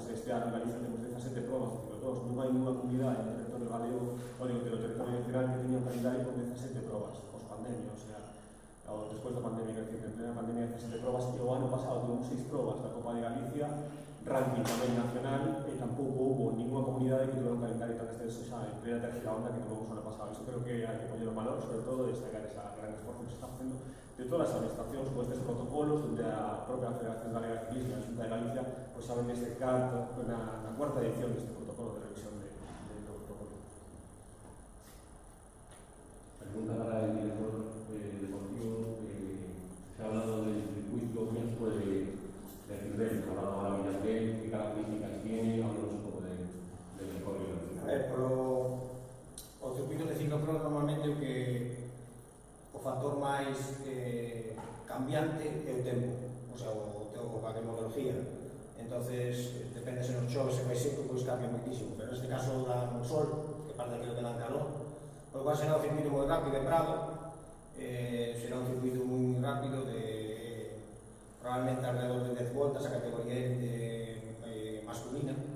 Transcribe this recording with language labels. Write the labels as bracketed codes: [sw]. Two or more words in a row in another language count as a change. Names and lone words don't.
[gl] Este ano en Galicia temos 17 probas de ciclocross, non hai nunha comunidade no territorio galego ou no territorio nacional que teña un calendario con 17 probas, post-pandemia, [es] o sea, [gl] despois da pandemia, que en plena pandemia 17 probas, e o ano pasado tuvemos 6 probas da Copa de Galicia, ranking tamén nacional, e tampouco houve ninguna comunidade que tuviera un calendario tan extenso xa en plena terceira onda que tuvemos o ano pasado. Isto creo que hai que poñer o valor, sobre todo, e destacar esa gran esforzo que se está facendo de todas as administracións con estes protocolos, donde a propia Federación Galega de Ciclismo e a Xunta de Galicia pues saben este na cuarta edición deste protocolo de revisión do protocolo. [es] Pregunta para el director deportivo. Se ha hablado del circuito mixto de Cirrel, se ha hablado ahora de Villarreal, qué características tiene, háblanos un poco del recorrido. [gl] A ver, o circuito de ciclocross normalmente o factor máis cambiante é o tempo, [es] o sea, [gl] a climatología. Entonces, depende se nos chove, se vai seco, pois cambia moitísimo, pero neste caso dá no sol, que parte que dan calor, o cual será un circuito moi rápido de Prado, será un circuito moi rápido de probablemente alrededor de 10 voltas, a categoría masculina.